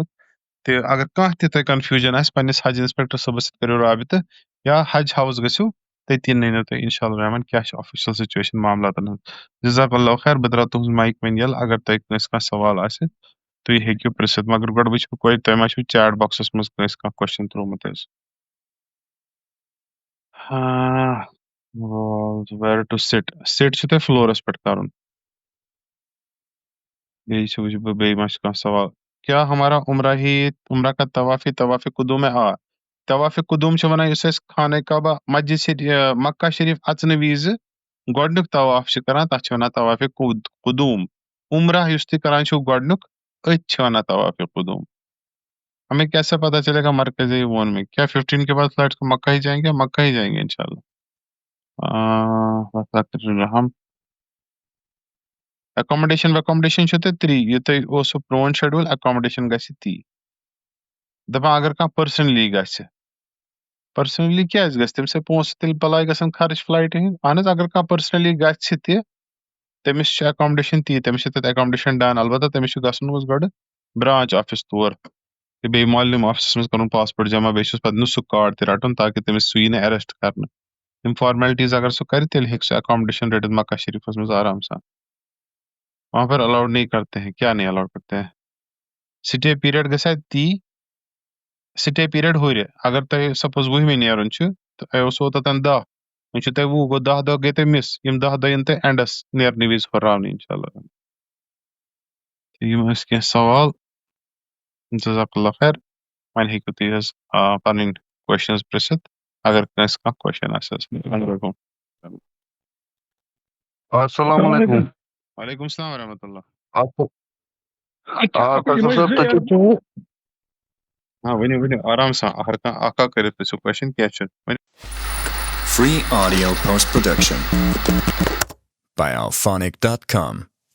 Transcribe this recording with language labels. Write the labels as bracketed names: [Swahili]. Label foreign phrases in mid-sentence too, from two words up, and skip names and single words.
[Kashmiri] تہٕ اگر کانٛہہ تہِ تۄہہِ کنفیوٗجن آسہِ پننِس حج انسپیکٹر صٲبس سۭتۍ کٔرِو رٲبطہٕ یا حج ہاوُس گٔژھِو تٔتی نٔنِو تُہۍ [Arabic] انشاء اللہ [Kashmiri] رحمان کیاہ چھِ [English] official situation [Kashmiri] معاملاتن ہٕنٛز. [Arabic] جزاک اللہ خیر [Kashmiri] بہٕ تراوٕ تُہنٛز مایِک وۄنۍ یلہٕ اگر تۄہہِ کٲنٛسہِ کانٛہہ سوال آسہِ تُہۍ ہیٚکِو پرژھِتھ مگر گۄڈٕ وٕچھِ بہٕ تۄہہِ ما چھُو [English] chat box [Kashmiri] منٛز کٲنٛسہِ کانٛہہ کوسچن ترومُت حظ. [English] where to sit [Kashmiri] چھُ تۄہہِ فلورس پٮ۪ٹھ کرُن. بیٚیہِ چھُ وٕچھِ بہٕ بیٚیہِ ما چھُ کانٛہہ سوال. [Urdu] کیٛاہ ہمارا عمرہ کا طواف قدوم ہے [Kashmiri] طواف قدوم چھِ ونان یُس أسۍ خانہ کعبہ مسجد مکہ شریف اژنہٕ وِزِ گۄڈنیُک طواف چھِ کران تتھ چھِ ونان طواف قدوم. عمرہ یُس تُہۍ کران چھِو گۄڈنیُک أتھۍ چھِ ونان طواف قدوم. [Urdu] ہمیں کیسے پتا چلے گا مرکز وون میں کیا 15 کے بعد فلائٹ کو مکہ ہی جائیں گے مکہ ہی جائیں گے انشاء اللہ. [Kashmiri] ہم ایکامڈیشن چھُ تۄہہِ 3 یہِ تۄہہِ اوسوٕ پرون شیڈوٗل ایکامڈیشن گژھِ تی. دپان اگر کانٛہہ پٔرسنلی گژھِ پٔرسنلی کیٛازِ گژھِ تمہِ سۭتۍ پونٛسہٕ تیٚلہِ بلاے گژھان خرٕچ فلایٹہِ ہٕنٛدۍ. اہن حظ اگر کانٛہہ پٔرسنلی گژھِ تہِ تٔمِس چھِ اٮ۪کامڈیشن تی تٔمِس چھِ تَتہِ اٮ۪کامڈیشن ڈن البتہ تٔمِس چھُ گژھُن حظ گۄڈٕ [English] branch office [Kashmiri] تور تہٕ بیٚیہِ معلِم آفسَس منٛز کَرُن پاسپورٹ جمع بیٚیہِ چھُس پَتہٕ سُہ کارڈ تہِ رَٹُن تاکہِ تٔمِس سُہ یی نہٕ اٮ۪رٮ۪سٹ کَرنہٕ یِم فارمیلٹیٖز اگر سُہ کَرِ تیٚلہِ ہیٚکہِ سُہ اٮ۪کامڈیشن رٔٹِتھ مکہ شریٖفَس منٛز آرام سان [Urdu] وہاں پر الاؤڈ نہیں کرتے ہیں [Kashmiri] کیا نہیں الاؤڈ کرتے ہیں [English] stay period [Kashmiri] گژھِ اَتہِ تی [English] stay period [Kashmiri] ہُرِ اگر تۄہہِ سپوز 20مہِ نیرُن چھُ تہٕ تۄہہِ اوسوٕ توٚتَن 10 وۄنۍ چھُو تۄہہِ 20 گوٚو 10 دۄہ گٔے تۄہہِ مِس یِم 10 دۄہ یِن تۄہہِ اٮ۪نڈَس نیرنہٕ وِزِ ہُراونہٕ [Arabic] اِنشاء اللہ [Kashmiri] یِم ٲسۍ کینٛہہ سوال [Arabic] جزاک اللہ خیر [Kashmiri] وۄنۍ ہیٚکِو تُہۍ حظ پَنٕنۍ کوسچنٕز پِرٛژھِتھ اگر کٲنٛسہِ کانٛہہ کوسچن آسہِ حظ [Arabic] السلام علیکم وعلیکم السلام ورحمۃ اللہ [Kashmiri] فیصل صٲب تُہۍ چھِو ؤنِو ؤنِو آرام سان ہر کانٛہہ اکھ اکھ کٔرِتھ پِرٛژھِو کوسچن کینٛہہ چھُنہٕ [English] Free audio post production by alphonic.com.